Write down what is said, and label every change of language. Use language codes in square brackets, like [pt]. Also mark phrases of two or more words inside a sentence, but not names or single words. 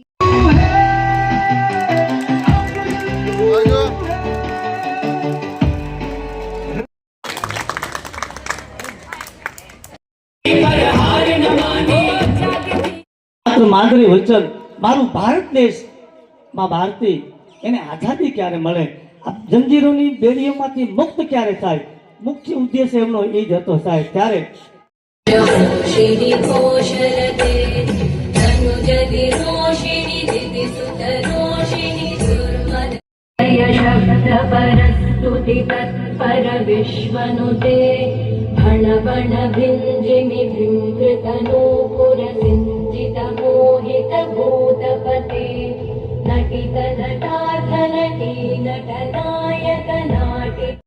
[gu] માધુરી વચન મારું ભારત દેશ માં ભારતી એને આઝાદી ક્યારે મળે, આ જંજીરોની બેડીઓમાંથી મુક્ત ક્યારે થાય, મુખ્ય ઉદ્દેશ એમનો એ જ હતો સાહેબ. ત્યારે [sa] तत्पर विश्वनुते भण भण भिञ्जिमि भृङ्कृतनूपुर सिञ्चित मोहित भूतपते नटित नटार्थ नटी नटनायक नाटि